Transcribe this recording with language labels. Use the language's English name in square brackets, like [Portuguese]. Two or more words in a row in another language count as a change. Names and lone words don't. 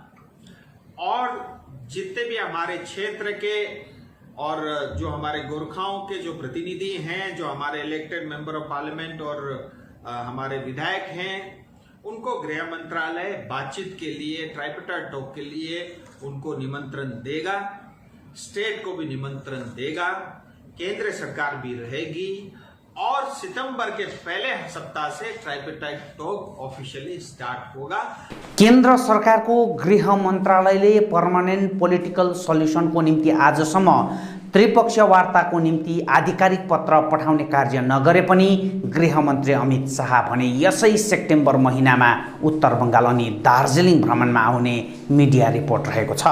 [Hindi] और जितने भी हमारे क्षेत्र के और जो हमारे गोरखाओं के जो प्रतिनिधि हैं, जो हमारे [English] elected member of parliament [Hindi] और हमारे विधायक हैं, उनको गृह मंत्रालय बातचीत के लिए [English] tripartite talk [Hindi] के लिए उनको निमंत्रण देगा, स्टेट को भी निमंत्रण देगा, केंद्र सरकार भी रहेगी और सितंबर के पहले सप्ताह से [English] tripartite talk officially start [Hindi] होगा। [Nepali] केन्द्र सरकारको गृह मन्त्रालयले [English] permanent political solution [Nepali] निम्ति आजसम्म त्रिपक्षीय वार्ताको निम्ति आधिकारिक पत्र पठाउने कार्य नगरे पनि गृहमन्त्री अमित शाह भने यसै सेप्टेम्बर महिनामा उत्तर बङ्गाल अनि दार्जिलिङ भ्रमणमा आउने [English] media report [Nepali] रहेको छ।